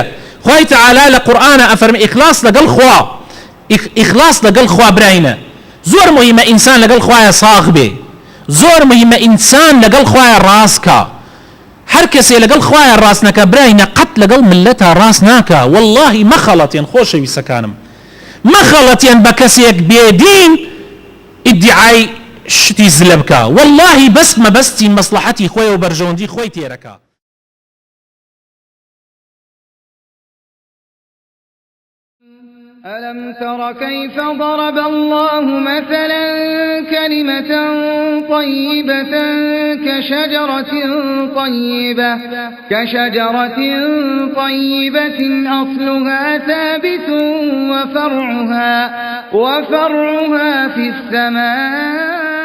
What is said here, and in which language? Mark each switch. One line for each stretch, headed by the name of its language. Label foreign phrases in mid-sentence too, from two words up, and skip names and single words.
Central Kurdish: خوای تەعالا لە قورئانە ئەفەرمێ ئیخلاس لەگەڵ خوا ئیخلاس لەگەڵ خوا برینە زۆر مهمە ئینسان لەگەڵ خوایە ساغ بێ زۆر مهمە ئینسان لەگەڵ خوایە ڕاستکە هەر کەسێ لەگەڵ خوایە ڕاست نەکە برینە قەت لەگەڵ ملەتە ڕاست ناکە. واللهی مەخەڵەتێن خۆشەویستەکانم مەخەڵەتێن بە کەسێک بێدین ئیدعای شتی زلە بکە واللهی بەس مەبەستی مەسلحەتی خۆی و بەرژەوەندی خۆی تێرەکە.
Arabic: ألم تر كيف ضرب الله مثلا كلمة طيبة كشجرة طيبة أصلها ثابت وفرعها في السماء